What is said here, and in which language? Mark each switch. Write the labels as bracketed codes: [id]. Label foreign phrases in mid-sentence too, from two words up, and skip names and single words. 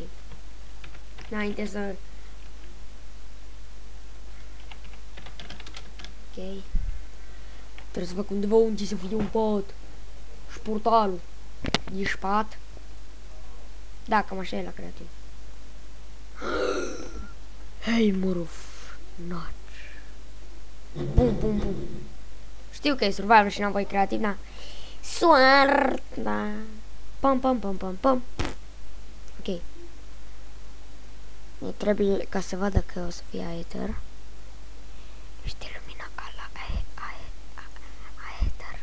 [ro] Înainte să... Ok. Trebuie să fac undeva unde să fie un pat. Și portalul. E șpat. Da, cam așa e la creativ. Hei, moruf. Naci. Bum, bum, bum. Știu că e survival și n-am voi creativ, da. Soarta. Pam, pam, pam, pam, pam. Ok. Ne trebuie ca să vadă că o să fie Aether. Ești lumina ala Aether.